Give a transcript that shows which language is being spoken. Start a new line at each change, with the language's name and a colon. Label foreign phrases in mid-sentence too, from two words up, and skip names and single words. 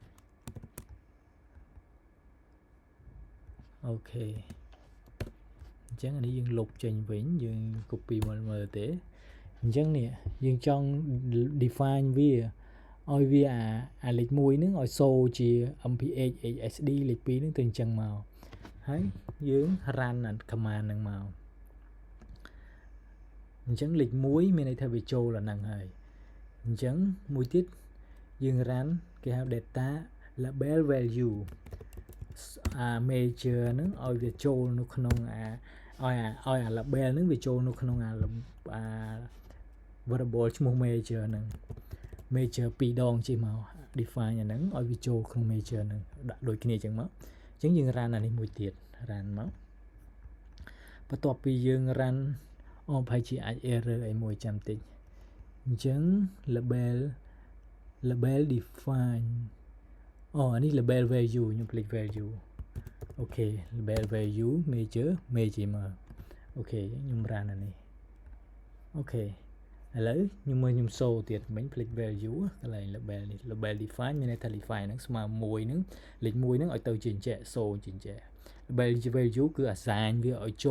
Khmer: អូខេអញ្ចឹងអានេះយើងលុបចេញវិញយើង copy មកមើលទេអញ្ចឹងនេះយើងចង់ define វាឲ្យវាអាលេខ1ហ្នឹងឲ្យសូជា mph hsd លេខ2ហ្នឹងទៅអញ្ចឹងមកហើយយើង
English: run command
Khmer: ហ្នឹងមក អញ្ចឹងលេខ1មានន័យថាវាចូលអាហ្នឹងហើយអញ្ចឹងមួយទៀតយើង run គេហៅ
English: data label value
Khmer: major ហ្នឹងឲ្យវាចូលនៅក្នុងឲ្យអា label ហ្នឹងវាចូលនៅក្នុងអា variable ឈ្មោះ major ហ្នឹង major 2ដងជិះមក define អាហ្នឹងឲ្យវាចូលក្នុង major ហ្នឹងដាក់ដូចគ្នាអញ្ចឹងមកអញ្ចឹងយើង run អានេះមួយទៀត run មកបន្ទាប់ពីយើង run ប្រហែលជាអាច error អីមួយចាំតិចអញ្ចឹង label define អានេះ
English: label value
Khmer: ខ្ញុំភ្លេច value អូខេ
English: label value major
Khmer: មកអូខេខ្ញុំ run អានេះអូខេឥឡូវខ្ញុំសូទៀតមិញភ្លេច value កន្លែង label នេះ
English: label define
Khmer: មានន័យថា define ហ្នឹងស្មើ1ហ្នឹងលេខ1ហ្នឹងឲ្យទៅជាអញ្ចឹងសូជាអញ្ចឹង
English: label value
Khmer: គឺ assign វាឲ្យចូល